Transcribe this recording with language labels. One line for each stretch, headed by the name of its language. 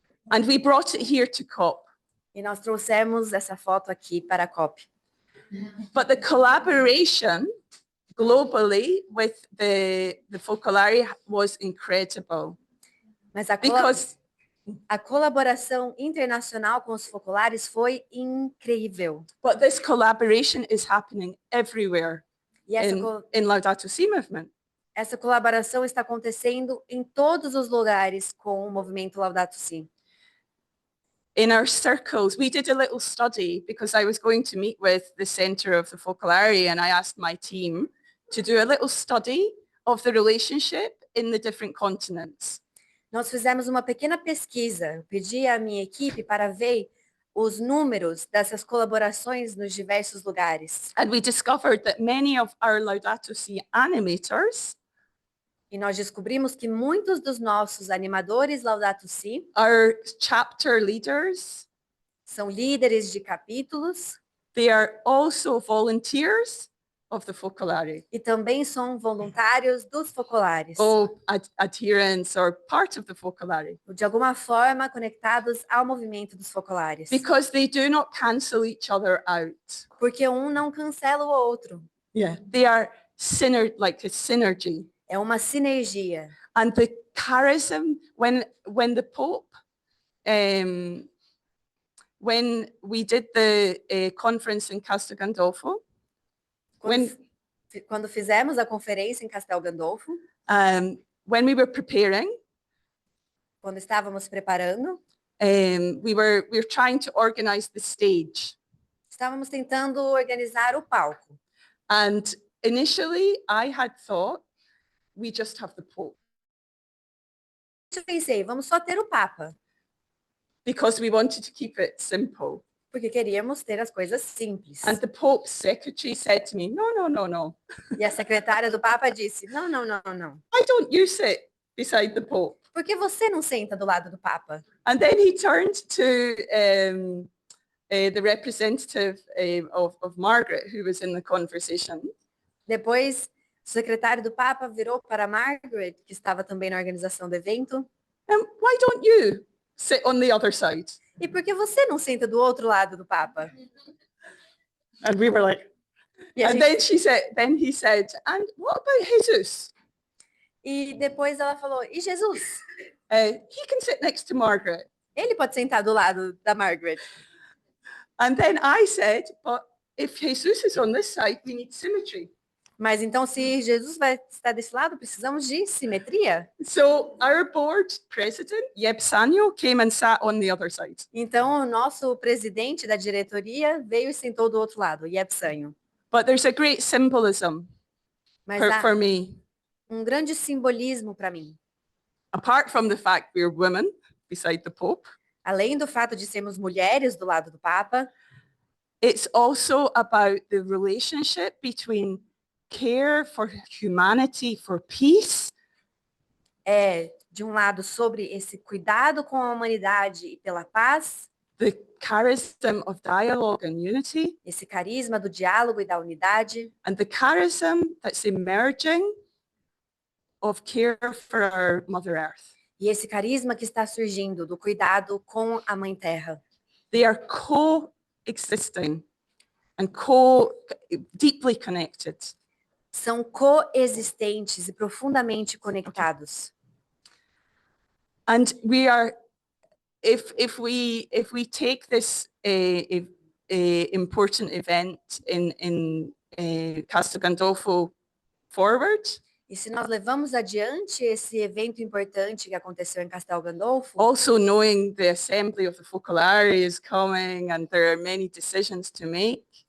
English: And we brought it here to COP.
Portuguese: E nós trouxemos essa foto aqui para a COP.
English: But the collaboration globally with the Focolare was incredible.
Portuguese: Mas
English: Because
Portuguese: a colaboração internacional com os focolares foi incrível.
English: but this collaboration is happening everywhere
Portuguese: E
English: in Laudato Si movement.
Portuguese: essa colaboração está acontecendo em todos os lugares com o movimento Laudato Si.
English: In our circles, we did a little study because I was going to meet with the center of the Focolare, and I asked my team to do a little study of the relationship in the different continents.
Portuguese: Nós fizemos uma pequena pesquisa. Eu pedi à minha equipe para ver os números dessas colaborações nos diversos lugares.
English: And we discovered that many of our Laudato Si animators
Portuguese: E nós descobrimos que muitos dos nossos animadores Laudato Si
English: are chapter leaders.
Portuguese: são líderes de capítulos
English: They are also volunteers of the Focolare,
Portuguese: e também são voluntários dos focolares.
English: or adherents or part of the Focolare,
Portuguese: De alguma forma conectados ao movimento dos focolares.
English: because they do not cancel each other out.
Portuguese: Porque um não cancela o outro.
English: Yeah, they are like a synergy.
Portuguese: É uma sinergia.
English: And the charism, when the Pope, when we did the conference in Castel Gandolfo,
Portuguese: Quando fizemos a conferência em Castel Gandolfo,
English: when we were preparing,
Portuguese: quando estávamos preparando,
English: we were trying to organize the stage.
Portuguese: estávamos tentando organizar o palco.
English: And initially I had thought we just have the Pope,
Portuguese: Eu pensei, vamos só ter o Papa,
English: because we wanted to keep it simple.
Portuguese: porque queríamos ter as coisas simples.
English: And the Pope's secretary said to me, no.
Portuguese: E a secretária do Papa disse, não.
English: Why don't you sit beside the Pope?
Portuguese: Por que você não senta do lado do Papa?
English: And then he turned to the representative of Margaret, who was in the conversation.
Portuguese: Depois, o secretário do Papa virou para Margaret, que estava também na organização do evento.
English: Why don't you sit on the other side?
Portuguese: E por que você não senta do outro lado do Papa?
English: And we were like,
Portuguese: E, a
English: and
Portuguese: gente-
English: then he said, and what about Jesus?
Portuguese: e depois ela falou, e Jesus?
English: He can sit next to Margaret.
Portuguese: Ele pode sentar do lado da Margaret.
English: And then I said, but if Jesus is on this side, we need symmetry.
Portuguese: Mas então, se Jesus vai estar desse lado, precisamos de simetria.
English: So our board president, Yeb Sanyo, came and sat on the other side.
Portuguese: Então, o nosso presidente da diretoria veio e sentou do outro lado, Yeb Sanyo.
English: But there's a great symbolism
Portuguese: Mas
English: for
Portuguese: há
English: me.
Portuguese: um grande simbolismo para mim.
English: Apart from the fact we're women beside the Pope,
Portuguese: Além do fato de sermos mulheres do lado do Papa,
English: it's also about the relationship between care for humanity, for peace,
Portuguese: é, de um lado, sobre esse cuidado com a humanidade e pela paz,
English: the charism of dialogue and unity,
Portuguese: esse carisma do diálogo e da unidade,
English: and the charism that's emerging of care for our Mother Earth.
Portuguese: e esse carisma que está surgindo do cuidado com a Mãe Terra.
English: They are coexisting and deeply connected.
Portuguese: São coexistentes e profundamente conectados.
English: And we are, if we take this important event in Castel Gandolfo forward,
Portuguese: E se nós levamos adiante esse evento importante que aconteceu em Castel Gandolfo,
English: also knowing the assembly of the Focolari is coming and there are many decisions to make,